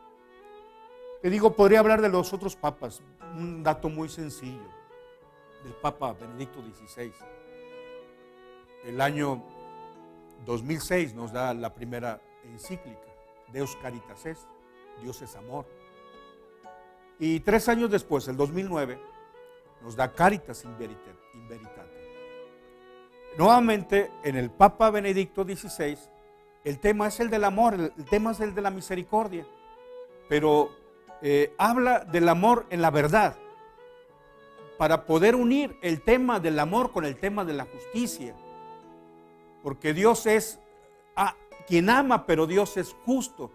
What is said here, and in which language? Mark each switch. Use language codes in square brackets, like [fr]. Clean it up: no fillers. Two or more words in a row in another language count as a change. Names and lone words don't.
[es] Te digo, podría hablar de los otros papas. Un dato muy sencillo del Papa Benedicto XVI. El año 2006 nos da la primera encíclica, Deus Caritas Est, Dios es amor. Y 3 años después, el 2009, nos da Caritas in Veritate. Nuevamente, en el Papa Benedicto XVI, el tema es el del amor, el tema es el de la misericordia, pero habla del amor en la verdad, para poder unir el tema del amor con el tema de la justicia, porque Dios es quien ama, pero Dios es justo.